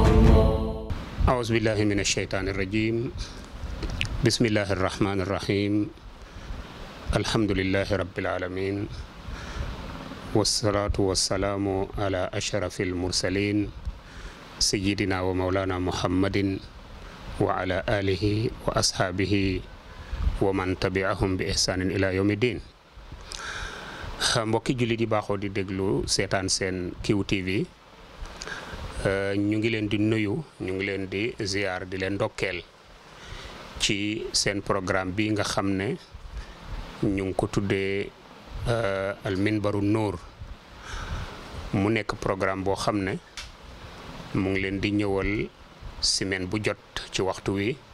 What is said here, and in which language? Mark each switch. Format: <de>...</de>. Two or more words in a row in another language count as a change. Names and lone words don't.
<ar>أعوذ بالله من الشيطان الرجيم بسم الله الرحمن الرحيم الحمد لله رب العالمين والصلاة والسلام على أشرف المرسلين سيدنا ومولانا محمد وعلى آله وأصحابه ومن تبعهم بإحسان إلى يوم الدين.</ar> <wo>mbokki jullit yi baaxoo di déglu seetaan seen QTV ñu ngi leen di nuyu ñu ngi leen di ziar di leen ndokkeel ci seen programme bi nga xam ne ñu ngi ko tuddee al minbaru nuur mu nekk programme boo xam ne mu ngi leen di ñëwal semaine bu jot ci waxtu wi</wo>